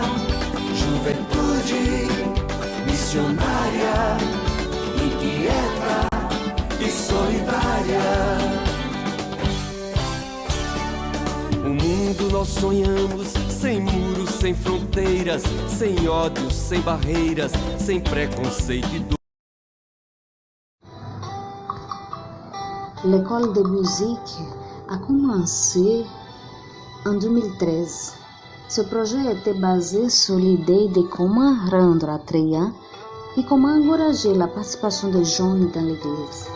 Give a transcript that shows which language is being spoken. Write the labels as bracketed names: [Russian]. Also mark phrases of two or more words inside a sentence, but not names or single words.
[Portuguese] Juventude missionária, inquieta e solidária. O mundo nós sonhamos, sem muros, sem fronteiras, sem ódios, sem barreiras, sem preconceito e dor. [French] L'école de musique a commencé en 2013. Ce projet était basé sur l'idée de comment rendre attrayant et comment encourager la participation des jeunes dans l'église.